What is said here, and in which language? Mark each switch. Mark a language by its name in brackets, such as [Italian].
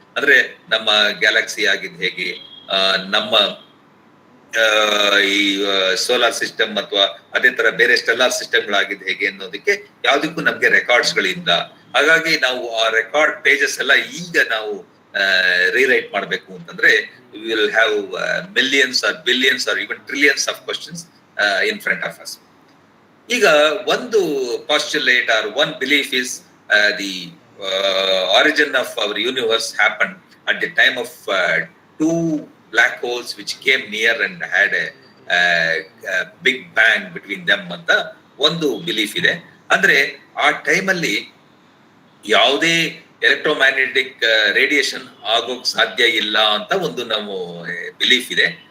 [Kannada] ಅಂದ್ರೆ ನಮ್ಮ ಗ್ಯಾಲಕ್ಸಿ ಆಗಿದ್ ಹೇಗೆ, ನಮ್ಮ ಈ ಸೋಲಾರ್ ಸಿಸ್ಟಮ್ ಅಥವಾ ಅದೇ ತರ ಬೇರೆ ಸ್ಟೆಲ್ಲಾರ್ ಸಿಸ್ಟಮ್ಗಳಾಗಿದ್ದು ಹೇಗೆ ಅನ್ನೋದಕ್ಕೆ ಯಾವ್ದಕ್ಕೂ ನಮ್ಗೆ ರೆಕಾರ್ಡ್ಸ್ ಗಳಿಂದ. ಹಾಗಾಗಿ ನಾವು ಆ ರೆಕಾರ್ಡ್ ಪೇಜಸ್ ಎಲ್ಲ ಈಗ ನಾವು ರೀರೈಟ್ ಮಾಡ್ಬೇಕು ಅಂತಂದ್ರೆ [English] Will have millions or billions or even trillions of questions in front of us. [Kannada] ಈಗ ಒಂದು [English] postulate or one belief is the origin of our universe happened at the time of two black holes which came near and had a big bang between them [Kannada] ಅಂತ ಒಂದು belief ಇದೆ. ಅಂದ್ರೆ ಆ ಟೈಮಲ್ಲಿ ಯಾವುದೇ electromagnetic radiation ಆಗೋಕ್ ಸಾಧ್ಯ ಇಲ್ಲ ಅಂತ ಒಂದು ನಾವು ಬಿಲೀಫ್ ಇದೆ.